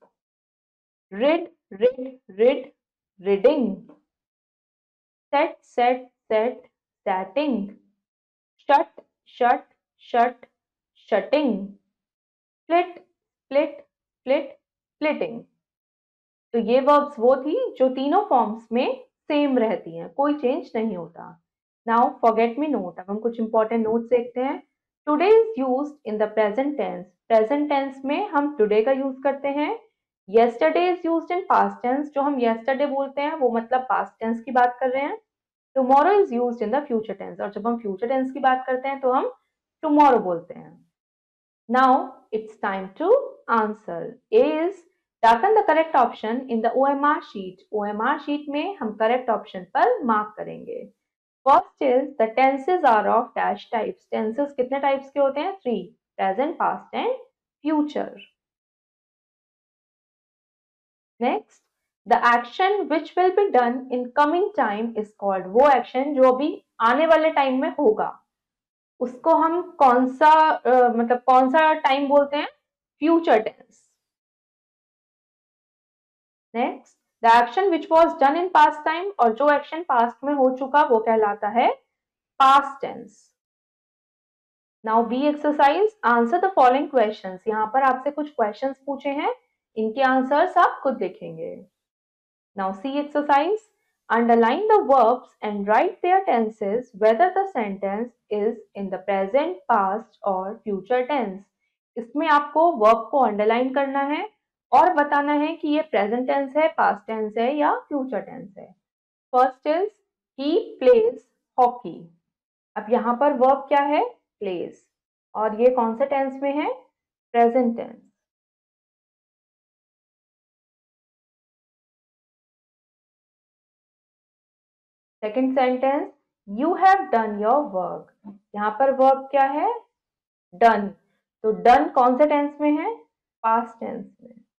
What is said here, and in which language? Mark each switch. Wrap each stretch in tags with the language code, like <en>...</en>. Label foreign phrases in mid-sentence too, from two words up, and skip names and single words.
<en>rid, rid, rid, ridding, set, set, set, setting, shut, shut, shut, shutting, split, split, split, splitting.</en> <hi>तो ये वर्ब्स वो थी जो तीनों फॉर्म्स में सेम रहती हैं, कोई चेंज नहीं होता.</hi> <en>Now forget me not.</en> <hi>अब हम कुछ</hi> <en>important notes</en> <hi>देखते हैं.</hi> <en>Today is used in the present tense. present tense</en> <hi>में हम टुडे का यूज करते हैं.</hi> <en>yesterday is used in past tense.</en> <hi>जो हम yesterday बोलते हैं वो मतलब</hi> <en>past tense</en> <hi>की बात कर रहे हैं.</hi> <en>tomorrow is used in the future tense.</en> <hi>और जब हम</hi> <en>future tense</en> <hi>की बात करते हैं तो हम tomorrow बोलते हैं.</hi> <en>now it's time to answer. A is darken the correct option in the OMR sheet. OMR sheet</en> <hi>में हम</hi> <en>correct option</en> <hi>पर mark करेंगे.</hi> <en>First is the tenses are of dash types.</en> <hi>Tenses कितने types के होते हैं? 3.</hi> <en>present, past and future. Next, the action which will be done in coming time is called.</en> <hi>वो action जो अभी आने वाले टाइम में होगा उसको हम कौन सा मतलब कौन सा टाइम बोलते हैं?</hi> <en>future tense. Next, the action which was done in past time.</en> <hi>और जो</hi> <en>action past</en> <hi>में हो चुका वो कहलाता है</hi> <en>past tense. Now B exercise. Answer the following questions.</en> <hi>यहाँ पर आपसे कुछ क्वेश्चंस पूछे हैं, इनके आंसर्स आप खुद लिखेंगे.</hi> <en>Now C exercise. Underline the verbs and write their tenses whether the sentence is in the present, past or future tense.</en> <hi>इसमें आपको verb को underline करना है और बताना है कि ये</hi> <en>present tense</en> <hi>है,</hi> <en>past tense</en> <hi>है या</hi> <en>future tense</en> <hi>है.</hi> <en>First is he plays hockey.</en> <hi>अब यहाँ पर verb क्या है? plays. और ये कौन से tense में है?</hi> <en>present tense. Second sentence, you have done your work.</en> <hi>यहाँ पर वर्ब क्या है? डन. तो डन कौन से टेंस में है?</hi> <en>past tense में.</en>